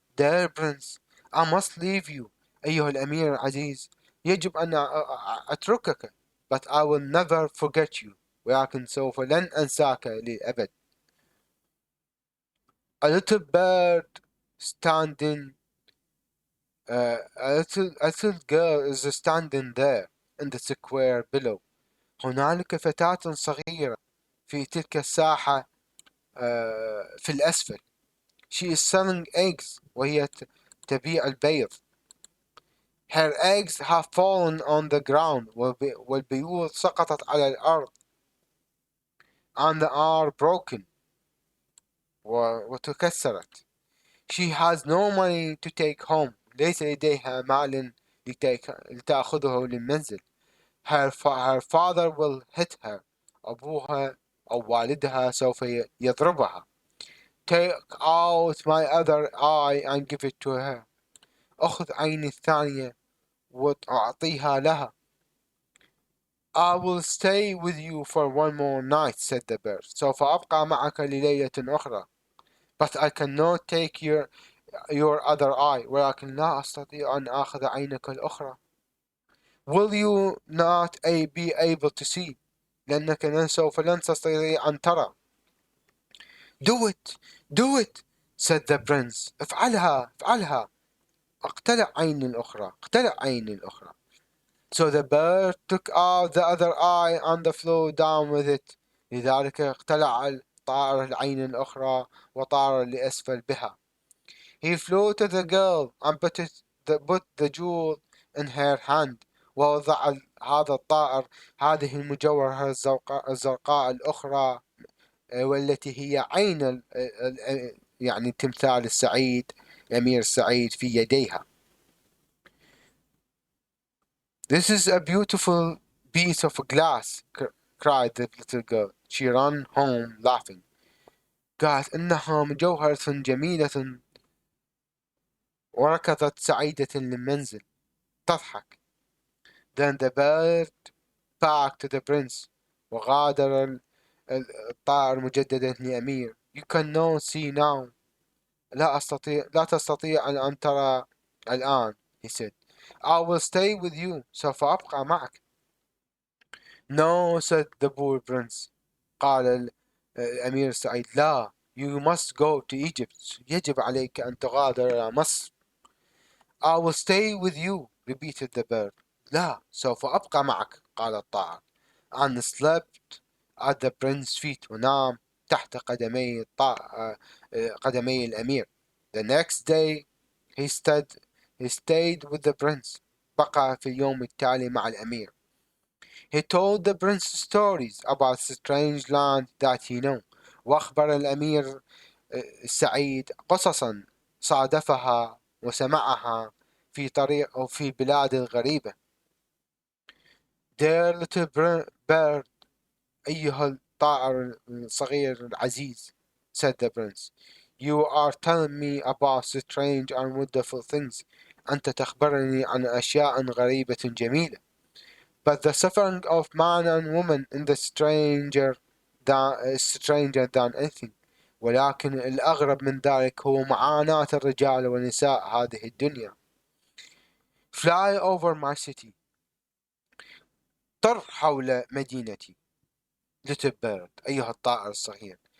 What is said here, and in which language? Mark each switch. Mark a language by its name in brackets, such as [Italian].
[English] Dear prince، I must leave you. [Arabic] أيها الأمير العزيز، يجب أن أتركك. [English] But I will never forget you. [Arabic] ولكن سوف لن أنساك للأبد. [English] A little bird standing a little girl is standing there in the square below. [Arabic] هنالك فتاة صغيرة في تلك الساحة في الأسفل. [English] She is selling eggs، [Arabic] وهي تبيع البيض. [English] Her eggs have fallen on the ground، [Arabic] والبيوض سقطت على الأرض. [English] And are broken، [Arabic] وتكسرت. [English] She has no money to take home. [Arabic] ليس لديها مال لتأخذه للمنزل. [English] Her father will hit her. [Arabic] أبوها أو والدها سوف يضربها. [English] Take out my other eye and give it to her. [Arabic] أخذ عيني الثانية وأعطيها لها. [English] I will stay with you for one more night، said the bird. [Arabic] سوف أبقى معك لليلة أخرى. [English] But I cannot take your other eye. [Arabic] ولكن لا أستطيع أن آخذ عينك الأخرى. [English] Will you not be able to see؟ [Arabic] لأنك سوف لن تستطيع أن ترى. [English] Do it، said the prince. [Arabic] افعلها. اقتلع عيني الأخرى. [English] So the bird took out the other eye and flew down with it. [Arabic] لذلك اقتلع الطائر العين الأخرى وطار لأسفل بها. [English] He flew to the girl and put the jewel in her hand. [Arabic] ووضع هذا الطائر هذه المجوهرة الزرقاء الأخرى والتي هي عين يعني التمثال السعيد الأمير السعيد في يديها. [English] This is a beautiful piece of glass, cried the little girl. She ran home laughing. [Arabic] قالت إنها مجوهرة جميلة، وركضت سعيدة للمنزل تضحك. [English] Then the bird back to the prince. [Arabic] وغادر الطائر مجددا لأمير. [English] You cannot see now. [Arabic] لا تستطيع أن ترى الآن. [English] He said. I will stay with you. [Arabic] سوف أبقى معك. [English] No, said the poor prince. [Arabic] قال الأمير السعيد. لا. [English] You must go to Egypt. [Arabic] يجب عليك أن تغادر إلى مصر. [English] I will stay with you, repeated the bird. [Arabic] لا, سوف أبقى معك. قال الطائر. [English] And slept at the prince's feet. [Arabic] ونام تحت قدمي الأمير. [English] The next day he stayed with the prince. [Arabic] بقى في اليوم التالي مع الأمير. [English] He told the prince stories about the strange land that he knew. [Arabic] وأخبر الأمير السعيد قصصا صادفها وسمعها في طريق أو في بلاد غريبة. [English] Dear little bird, [Arabic] أيها الطائر الصغير العزيز, [English] said the prince, you are telling me about strange and wonderful things. [Arabic] أنت تخبرني عن أشياء غريبة جميلة. [English] But the suffering of man and woman in the stranger than anything. [Arabic] ولكن الأغرب من ذلك هو معاناة الرجال والنساء هذه الدنيا. [English] Fly over my city. [Arabic] طر حول مدينتي. [English] Little bird, [Arabic] أيها الطائر الصغير.